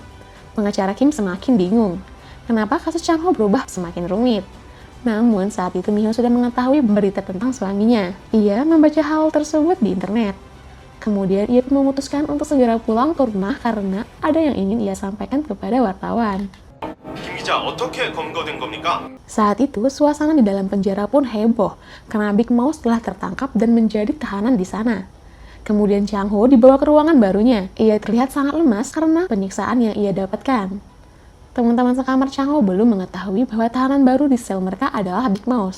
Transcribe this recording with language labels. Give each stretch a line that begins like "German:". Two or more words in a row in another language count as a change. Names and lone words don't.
Indonesian: Pengacara Kim semakin bingung. Kenapa kasus Chang-ho berubah semakin rumit? Namun saat itu Mi-ho sudah mengetahui berita tentang suaminya. Ia membaca hal tersebut di internet. Kemudian ia pun memutuskan untuk segera pulang ke rumah karena ada yang ingin ia sampaikan kepada wartawan.
Korean: 김 기자, 어떻게 검거된 겁니까?
Indonesian: Saat itu suasana di dalam penjara pun heboh karena Big Mouse telah tertangkap dan menjadi tahanan di sana. Kemudian Chang-ho dibawa ke ruangan barunya. Ia terlihat sangat lemas karena penyiksaan yang ia dapatkan. Teman-teman sekamar Chang-ho belum mengetahui bahwa tahanan baru di sel mereka adalah Big Mouse.